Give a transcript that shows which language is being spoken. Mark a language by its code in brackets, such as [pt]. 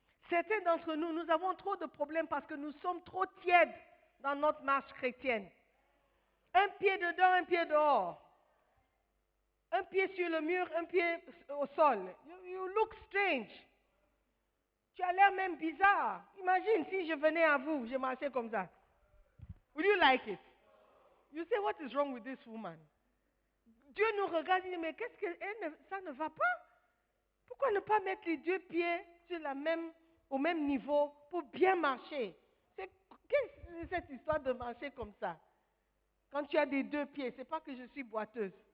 [fr] Certains d'entre nous, nous avons trop de problèmes parce que nous sommes trop tièdes dans notre marche chrétienne. Un pied dedans, un pied dehors. un pied sur le mur, un pied au sol. [en] You look strange. [fr] Tu as l'air même bizarre. Imagine si je venais à vous, je marchais comme ça. [en] Would you like it? You say, what is wrong with this woman? [fr] Dieu nous regarde et dit, mais qu'est-ce que ça ne va pas? Pourquoi ne pas mettre les deux pieds sur au même niveau pour bien marcher? Qu'est-ce que cette histoire de marcher comme ça? Quand tu as des deux pieds, c'est pas que je suis boiteuse.